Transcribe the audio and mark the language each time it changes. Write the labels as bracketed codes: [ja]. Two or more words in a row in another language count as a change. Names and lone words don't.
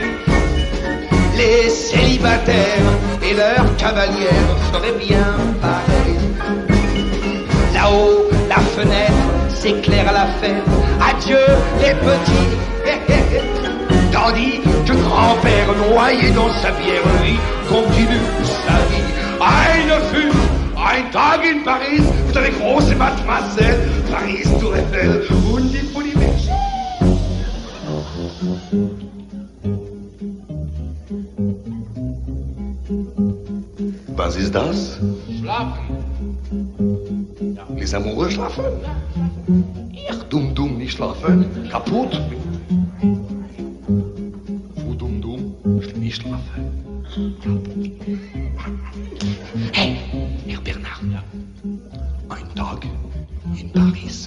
[fr] Les célibataires et leurs cavalières feraient bien pareil. Là-haut, la fenêtre s'éclaire à la fête. Adieu les petits. Tandis que grand-père noyé dans sa bière, lui, continue sa vie. [de] Eine Fünf, ein Tag in Paris, mit einer großen Mademoiselle, Paris, Tour Eiffel und die Folie Berge. Was ist das? Schlafen. [fr] Les amoureux schlafen? [de] Ich dumm, nicht schlafen. Kaputt. Vous dumm, nicht schlafen. Hey, Herr Bernard. Ein Tag in Paris.